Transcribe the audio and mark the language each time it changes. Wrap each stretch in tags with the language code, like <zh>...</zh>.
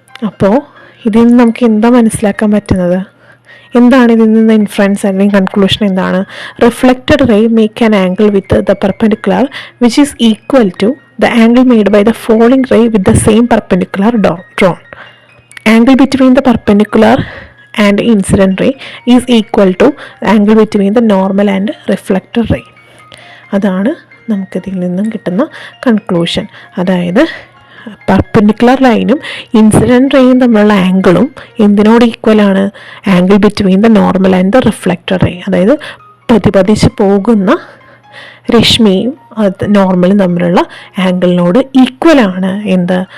<ml>അപ്പോൾ ഇതിൽ നിന്ന് നമുക്ക് എന്താ മനസ്സിലാക്കാൻ പറ്റുന്നത്? എന്താണ് ഇതിൽ നിന്ന് ഇൻഫറൻസ് അല്ലെങ്കിൽ കൺക്ലൂഷൻ എന്താണ്?</ml> <en>Reflected ray make an angle with the perpendicular which is equal to the angle made by the falling ray with the same perpendicular drawn. Angle between the perpendicular and incident ray is equal to angle between the normal and reflected ray.</en> <ml>അതാണ് നമുക്കിതിൽ നിന്നും കിട്ടുന്ന conclusion. അതായത് perpendicular ലൈനും incident റേയും തമ്മിലുള്ള ആംഗിളും എന്തിനോട് ഈക്വലാണ്?</ml> <en>Angle between the normal and the reflected ray.</en> <ml>അതായത് പതിപതിച്ച് പോകുന്ന രശ്മിയും നോർമലും തമ്മിലുള്ള ആംഗിളിനോട് ഈക്വലാണ് എന്ത്?</ml>